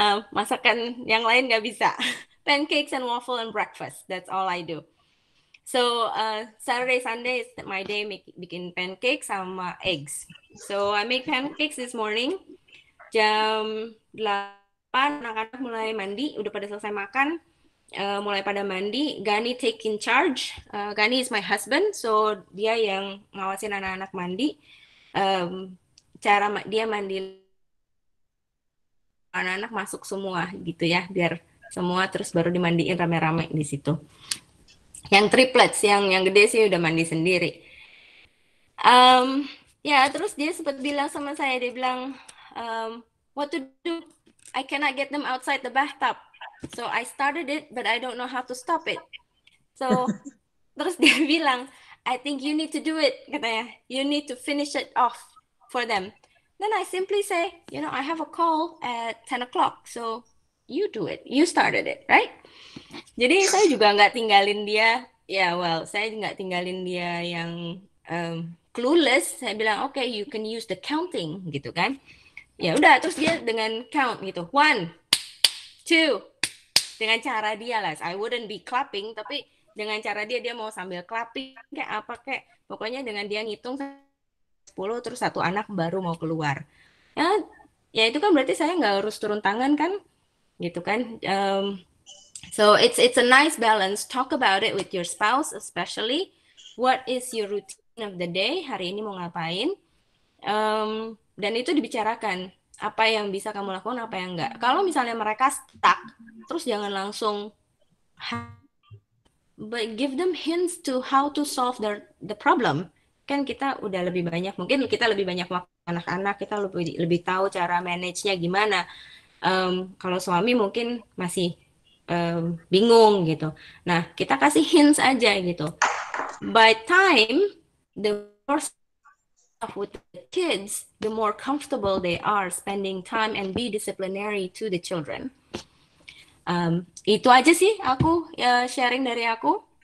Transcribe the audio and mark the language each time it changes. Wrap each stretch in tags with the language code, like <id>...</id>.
<id>Masakan yang lain nggak bisa.</id> <en>Pancakes and waffle and breakfast, that's all I do. So, Saturday, Sunday is my day</en> <id>bikin</id> <en>pancakes</en> <id>sama</id> <en>eggs. So, I make pancakes this morning.</en> <id>Jam 8 anak-anak mulai mandi, udah pada selesai makan, mulai pada mandi.</id> <en>Gani take in charge. Gani is my husband, so</en> <id>dia yang ngawasin anak-anak mandi. Cara dia mandi anak-anak masuk semua gitu ya, biar semua terus baru dimandiin rame-rame di situ. Yang triplets, yang gede sih udah mandi sendiri. Ya, terus dia sempat bilang sama saya, dia bilang,</id> <en>what to do? I cannot get them outside the bathtub. So I started it, but I don't know how to stop it. So</en> <id>terus dia bilang,</id> <en>I think you need to do it,</en> <id>katanya.</id> <en>You need to finish it off for them. Then I simply say, I have a call at 10 o'clock, so you do it. You started it, right?</en> <id>Jadi saya juga nggak tinggalin dia. Saya nggak tinggalin dia yang clueless. Saya bilang, okay,</id> <en>you can use the counting,</en> <id>gitu kan. Ya udah, terus dia dengan count gitu. 1, 2, dengan cara dia lah.</id> <en>I wouldn't be clapping,</en> <id>tapi dengan cara dia mau sambil clapping kayak apa kayak. Pokoknya dengan dia ngitung 10, terus satu anak baru mau keluar. Ya itu kan berarti saya nggak harus turun tangan kan, gitu kan.</id> <en>So it's a nice balance. Talk about it with your spouse, especially. What is your routine of the day?</en> <id>Hari ini mau ngapain? Dan itu dibicarakan. Apa yang bisa kamu lakukan, apa yang enggak. Kalau misalnya mereka stuck, terus jangan langsung</id> <en>but give them hints to how to solve the problem.</en> <id>Kan kita udah lebih banyak, mungkin kita lebih banyak waktu anak-anak, kita lebih tahu cara manage-nya gimana. Kalau suami mungkin masih bingung gitu. Nah, kita kasih hints aja gitu.</id> <en>By time the more stuff with the kids, the more comfortable they are spending time and be disciplinary to the children.</en> <id>Itu aja sih aku sharing dari aku.</id>